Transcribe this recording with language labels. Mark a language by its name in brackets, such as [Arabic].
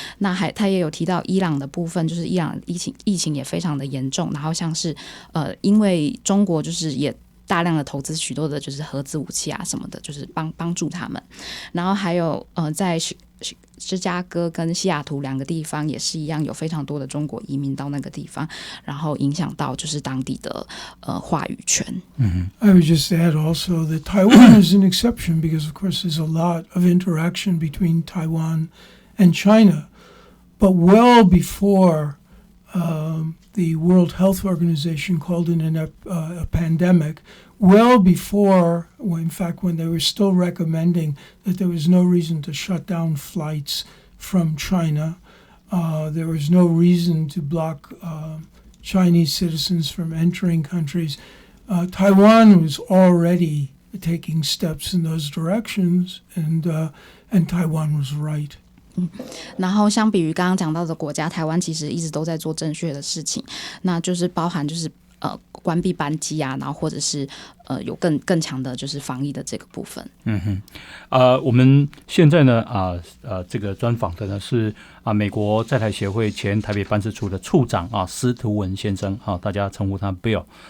[Chinese] 那他也有提到伊朗的部分，就是伊朗疫情也非常的严重，然后像是因为中国就是也大量的投资许多的就是核子武器啊什么的，就是帮助他们。然后还有在芝加哥跟西雅图两个地方也是一样，有非常多的中国移民到那个地方，然后影响到就是当地的话语权。 [English] I would just add also that Taiwan is an exception because, of course, there's a lot of interaction between Taiwan and China. But well before the World Health Organization called it a pandemic, well before, in fact, when they were still recommending that there was no reason to shut down flights from China, there was no reason to block Chinese citizens from entering countries. Taiwan was already taking steps in those directions, and Taiwan was right. [Chinese] 然后相比于刚刚讲到的国家，台湾其实一直都在做正确的事情，那就是包含就是关闭班机啊，然后或者是有更强的就是防疫的这个部分。我们现在呢这个专访的呢是美国在台协会前台北办事处的处长司徒文先生大家称呼他 Bill。